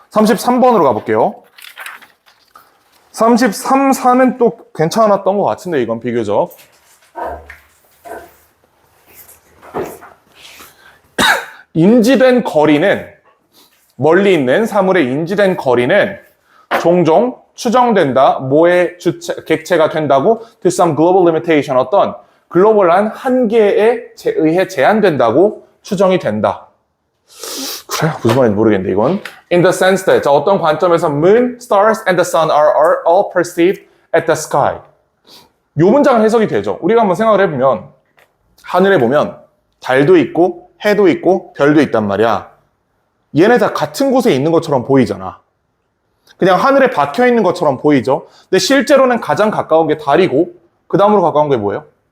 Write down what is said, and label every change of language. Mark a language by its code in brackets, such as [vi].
[ko] 33번으로 가볼게요. 33, 4는 또 괜찮았던 것 같은데 이건 비교적 인지된 거리는 멀리 있는 사물의 인지된 거리는 종종 추정된다. 뭐의 객체가 된다고? [en] To some global limitation. [ko] 어떤 글로벌한 한계에 의해 제한된다고 추정이 된다. 그래, 무슨 말인지 모르겠는데 이건. [en] In the sense that [ko] 자, 어떤 관점에서 [en] moon, stars, and the sun are all perceived at the sky. [ko] 이 문장은 해석이 되죠. 우리가 한번 생각을 해보면 하늘에 보면 달도 있고 해도 있고 별도 있단 말이야. 얘네 다 같은 곳에 있는 것처럼 보이잖아. 그냥 하늘에 박혀 있는 것처럼 보이죠. 근데 실제로는 가장 가까운 게 달이고 그 다음으로 가까운 게 뭐예요?